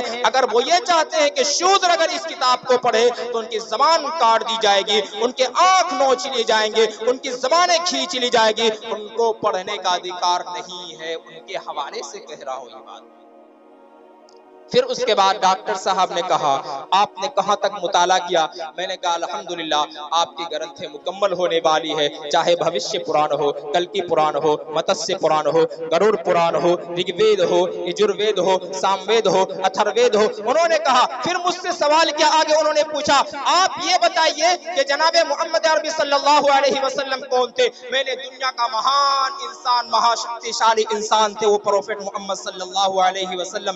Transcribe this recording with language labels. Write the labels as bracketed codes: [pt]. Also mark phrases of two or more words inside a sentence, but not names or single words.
[ur] اگر وہ یہ چاہتے ہیں کہ شودر اگر اس کتاب کو پڑھے تو ان کی زبان کاٹ دی جائے گی، ان کے آنکھ نوچ لیے جائیں گے، ان کی زبانیں کھینچ لی جائے گی، ان کو پڑھنے کا ادھیکار نہیں ہے۔ ان کے حوالے سے کہہ رہا ہوں یہ بات۔ پھر اس کے بعد ڈاکٹر صاحب نے کہا آپ نے کہاں تک مطالعہ کیا؟ میں نے کہا الحمدللہ آپ کی گرنتھیں مکمل ہونے والی ہے، چاہے بھوشیہ پران ہو، کلکی پران ہو، متسیہ پران ہو، گروڑ پران ہو، رگ وید ہو، یجروید ہو، ساموید ہو، اتھر وید ہو۔ انہوں نے کہا، پھر مجھ سے سوال کیا آگے انہوں نے پوچھا آپ یہ بتائیے کہ جناب محمد عربی صلی اللہ علیہ وسلم کون تھے؟ میں نے دنیا کا مہان انسان، مہا شکتیشالی انسان تھے وہ پروفیٹ محمد صلی اللہ علیہ وسلم۔